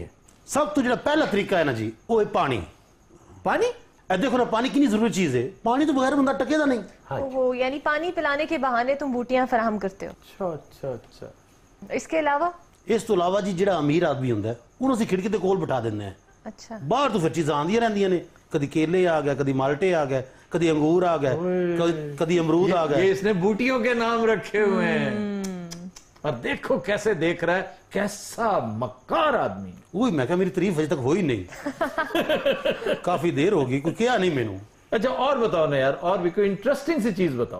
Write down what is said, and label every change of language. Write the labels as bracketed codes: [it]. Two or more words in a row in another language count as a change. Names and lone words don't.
[pa] سب تو جڑا پہلا طریقہ ہے نا جی, وہ ہے پانی. پانی؟ اے دیکھو نا, پانی کتنی ضروری چیز ہے. پانی تو بغیر بندہ ٹکے دا نہیں. [ur] اوہو, یعنی پانی پلانے کے بہانے تم بوٹیاں فراہم کرتے ہو. اچھا اچھا اچھا. اس کے علاوہ؟ [pa] اس تو علاوہ جی جڑا امیر آدمی ہوندا ہے انہوں سے کھڑکی تے کول بٹھا دیندے ہیں. [ur] اچھا. [pa] باہر تو پھر چیزاں آندیاں رہندیاں نے, کدی کیلے آ گئے, کدی مالٹے آ گئے, کدی انگور آ گئے, کدی امرود آ گئے. [ur] یہ اس نے بوٹیوں کے نام رکھے ہوئے ہیں. اور دیکھو کیسے دیکھ رہا ہے, کیسا مکار آدمی. [pa] وہی میں کہا میری تعریف اجے تک ہوئی نہیں. کافی دیر ہوگی, کوئی کیا نہیں مینوں. [ur] اچھا اور بتاؤ نا یار, اور بھی کوئی انٹرسٹنگ سی چیز بتاؤ.